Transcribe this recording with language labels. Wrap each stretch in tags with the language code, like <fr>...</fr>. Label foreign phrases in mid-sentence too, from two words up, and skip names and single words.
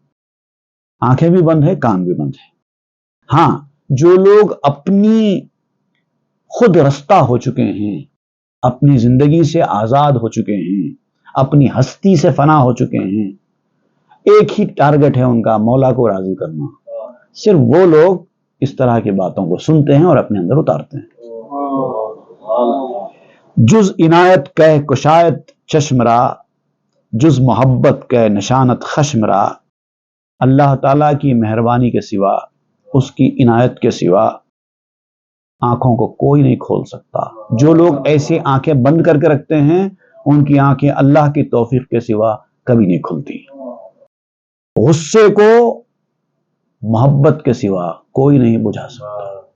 <ur>آنکھیں بھی بند ہے، کان بھی بند ہے۔ ہاں، جو لوگ اپنی خود رستہ ہو چکے ہیں، اپنی زندگی سے آزاد ہو چکے ہیں، اپنی ہستی سے فنا ہو چکے ہیں، ایک ہی ٹارگٹ ہے ان کا، مولا کو راضی کرنا، صرف وہ لوگ اس طرح کی باتوں کو سنتے ہیں اور اپنے اندر اتارتے ہیں۔</ur> <fa>جز عنایت کہ کشایت چشم را، جز محبت کہ نشانت خشم را۔</fa> <ur>اللہ تعالیٰ کی مہربانی کے سوا، اس کی عنایت کے سوا آنکھوں کو کوئی نہیں کھول سکتا۔ جو لوگ ایسے آنکھیں بند کر کے رکھتے ہیں ان کی آنکھیں اللہ کی توفیق کے سوا کبھی نہیں کھلتی. غصے کو محبت کے سوا کوئی نہیں بجھا سکتا.</ur>